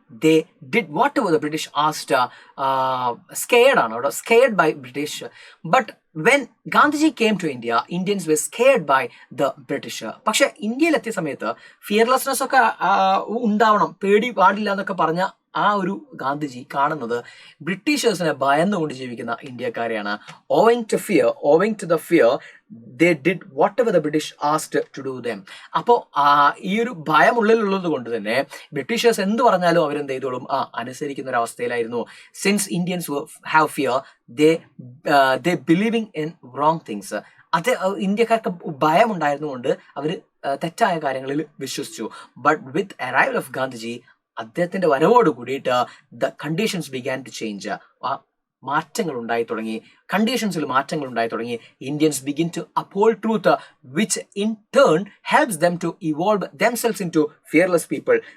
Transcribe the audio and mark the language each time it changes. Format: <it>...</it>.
<en>They did whatever the British asked. Scared by British. But when Gandhiji came to India, Indians were scared by the British.</en> <ml>പക്ഷെ ഇന്ത്യയിലെത്തിയ സമയത്ത് fearlessness ഒക്കെ ഉണ്ടാവണം, പേടി പാടില്ല എന്നൊക്കെ പറഞ്ഞ ആ ഒരു ഗാന്ധിജി കാണുന്നത് ബ്രിട്ടീഷേഴ്സിനെ ഭയന്നുകൊണ്ട് ജീവിക്കുന്ന ഇന്ത്യക്കാരെയാണ്.</ml> <en>owing to the fear they did whatever the British asked to do them.</en> <ml>അപ്പോൾ ഈ ഒരു ഭയം ഉള്ളിലുള്ളത് കൊണ്ട് തന്നെ ബ്രിട്ടീഷേഴ്സ് എന്ത് പറഞ്ഞാലും അവരെന്ത് ചെയ്തോളും, അനുസരിക്കുന്ന ഒരു അവസ്ഥയിലായിരുന്നു.</ml> <en>Since Indians have fear, they believing in wrong things.</en> <ml>അത് ഇന്ത്യക്കാർക്ക് ഭയം ഉണ്ടായിരുന്നുകൊണ്ട് അവർ തെറ്റായ കാര്യങ്ങളിൽ വിശ്വസിച്ചു.</ml> <en>but with arrival of Gandhiji,</en> <ml>അദ്ദേഹത്തിന്റെ വരവോട് കൂടിയിട്ട്</ml> <en>The conditions began to change.</en> <ml>മാറ്റങ്ങൾ ഉണ്ടായി തുടങ്ങി, കണ്ടീഷൻസിൽ മാറ്റങ്ങൾ ഉണ്ടായി തുടങ്ങി.</ml> <en>Indians begin to uphold truth, which in turn helps them to evolve themselves into fearless people.</en>